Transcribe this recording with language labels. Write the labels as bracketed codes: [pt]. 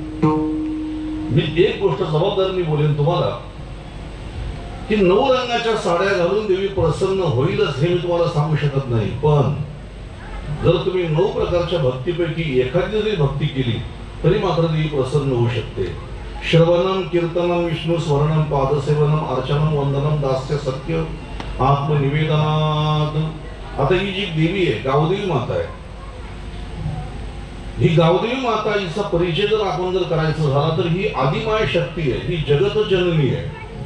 [mr] मी एक गोष्ट जबाबदारीने बोलेन तुम्हाला की 9 रंगाच्या साड्या घालून देवी प्रसन्न होईलच हे मी तुम्हाला सांगू शकत नाही. पण जर तुम्ही 9 प्रकारच्या भक्तीपैकी एखादी जरी भक्ती केली तरी मात्र देवी प्रसन्न होऊ शकते. [sa] श्रवणम कीर्तनम विष्णू स्मरणम पादसेवनम अर्चनम वंदनम दास्य सत्य आत्मनिवेदनात. [mr] आता ही जी देवी आहे गावदेवी माता आहे, ही गावदेवी माता हिचा परिचय जर आपण जर करायचा झाला तर ही आदिमाय शक्ती आहे, ही जगत जननी आहे.